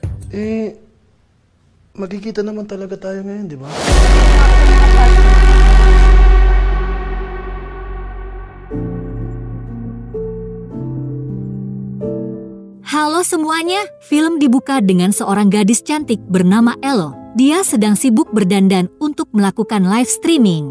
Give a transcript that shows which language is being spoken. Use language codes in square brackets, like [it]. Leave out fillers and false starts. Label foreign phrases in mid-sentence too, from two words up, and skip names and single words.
[tl] Eh, magkikita naman talaga tayo ngayon, di ba? [id] Halo semuanya, film dibuka dengan seorang gadis cantik bernama Elle. Dia sedang sibuk berdandan untuk melakukan live streaming.